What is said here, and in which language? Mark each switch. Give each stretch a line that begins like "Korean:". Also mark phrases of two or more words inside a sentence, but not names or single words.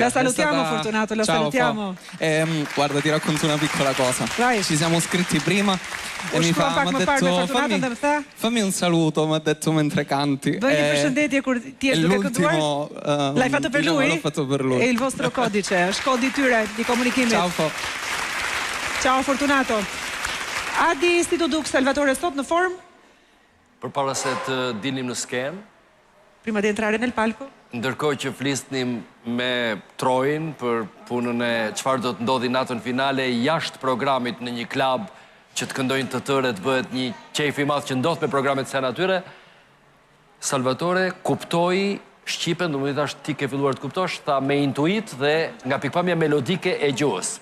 Italian: La salutiamo, Fortunato, la salutiamo. Guarda, ti racconto una piccola cosa. Vai. Ci siamo scritti prima e mi ha detto fammi un saluto, mi ha detto mentre canti. E l'ultimo l'hai fatto per lui? L'ho fatto per lui. È il vostro codice,
Albanian: shkodi tyre di komunikimit.
Italian: Ciao,
Albanian: Ciao Fortunato. Adi, si do duk Salvatore sot në formë? Përpara se të dilnim në skenë,
Italian: Prima di entrare nel palco?
Albanian: ndërkohë që flisnim me Trojin për punën e çfarë do të ndodhi natën finale jashtë programit në një klub që të këndojnë të tërë, të bëhet një qejf i madh që ndodh me programet e natyre, Salvatore kuptoi shqipen, do më thënë tash ti ke filluar të kuptosh, tha me intuit dhe nga pikpamja melodike e gjuhës.